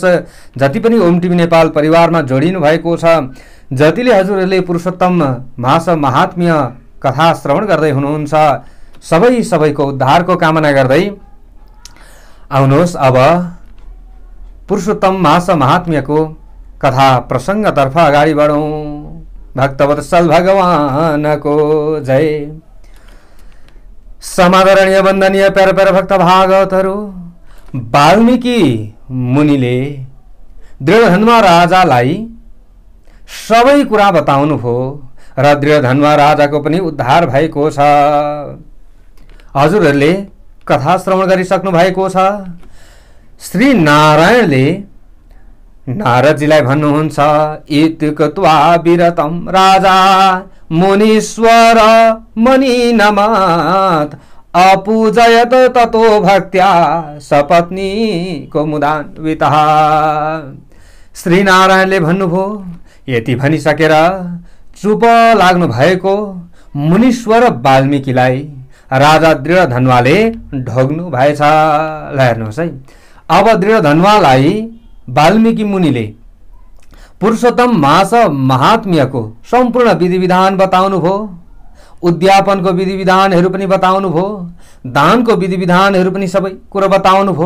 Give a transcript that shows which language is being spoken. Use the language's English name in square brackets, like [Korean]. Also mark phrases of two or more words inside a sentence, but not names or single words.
[Nepali] जति पनि ओम टिभी नेपाल परिवारमा जोडिनु भएको छ, जतिले हजुरहरूले पुरुषोत्तम मास महात्म्य कथा श्रवण गर्दै हुनुहुन्छ, सबैको उद्धारको कामना गर्दै आउनुहोस् अब पुरुषोत्तम मास महात्म्यको कथा प्रसङ्गतर्फ अगाडि बढौँ। भक्तवत्सल भगवानको जय। समादरणीय वन्दनीय प्यारा प्यारा भक्त भागवतहरू, वाल्मीकि मुनिले दृढधन्वा राजालाई सबै कुरा बताउनु भयो र दृढधन्वा राजाको पनि उद्धार भएको छ। हजुरहरूले कथा श्रवण गरिसक्नु भएको छ। श्री नारायणले नारदजीलाई भन्नुहुन्छ, [Sanskrit] इत्युक्त्वा विरतं राजा मुनीश्वर मणिनमत् अपूजयत ततो भक्त्या सपत्नी कौमुदान्वितः। [Nepali] श्री नारायणले भन्नुभयो, यति भनिसकेर चुप लाग्नु भएको मुनीश्वर वाल्मीकिलाई राजा दृढधन्वाले ढोग्नु भएछ। ल हेर्नुहोस् है, अब दृढधन्वालाई वाल्मीकि मुनिले पुरुषोत्तम मास महात्म्यको सम्पूर्ण विधि विधान बताउनु भयो, उद्यापनको विधि विधानहरू पनि बताउनु भयो, दानको विधि विधानहरू पनि सबै कुरा बताउनु भयो।